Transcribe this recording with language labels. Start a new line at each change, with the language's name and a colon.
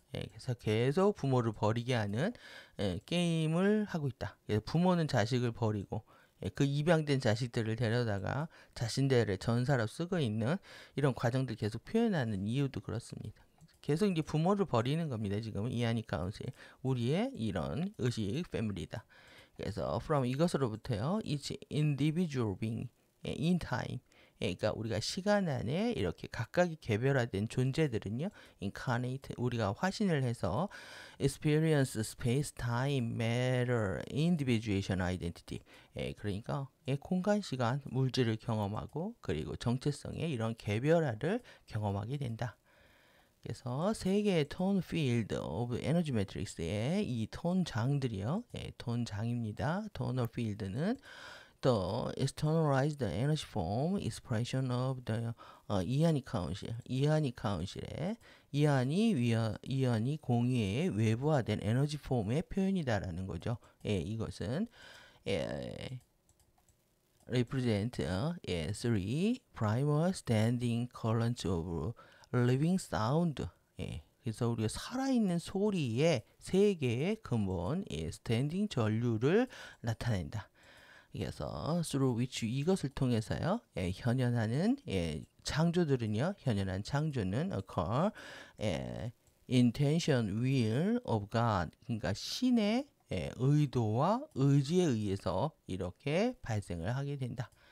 Korean: 그래서 계속 부모를 버리게 하는 게임을 하고 있다. 그래서 부모는 자식을 버리고 그 입양된 자식들을 데려다가 자신들의 전사로 쓰고 있는 이런 과정들 계속 표현하는 이유도 그렇습니다. 계속 이제 부모를 버리는 겁니다. 지금은 이안이 카운슬 우리의 이런 의식 패밀리다.
English: 그래서 from 이것으로부터요, each individual being in time,
Korean: 그러니까 우리가 시간 안에 이렇게 각각이 개별화된 존재들은요, incarnate, 우리가 화신을 해서 experience space, time, matter, individuation, identity. 그러니까 공간, 시간, 물질을 경험하고 그리고 정체성의 이런 개별화를 경험하게 된다. 그래서 세 개의 톤 필드 오브 에너지 매트릭스의 이 톤 장들이요, 톤 장입니다. 톤al 필드는 the externalized energy form expression of the 이하닉 카운실, 이하닉 카운실의 이하니 공유의 외부화된 에너지 폼의 표현이다라는 거죠.
English: 이것은 represent three primal standing currents of living sound.
Korean: 그래서 우리가 살아있는 소리의 세 개의 근본 스탠딩 전류를 나타낸다. 그래서 through which, 이것을 통해서요, 현현하는 창조들은요, 현현한 창조는 occur intention will of God, 그러니까 신의 의도와 의지에 의해서 이렇게 발생을 하게 된다.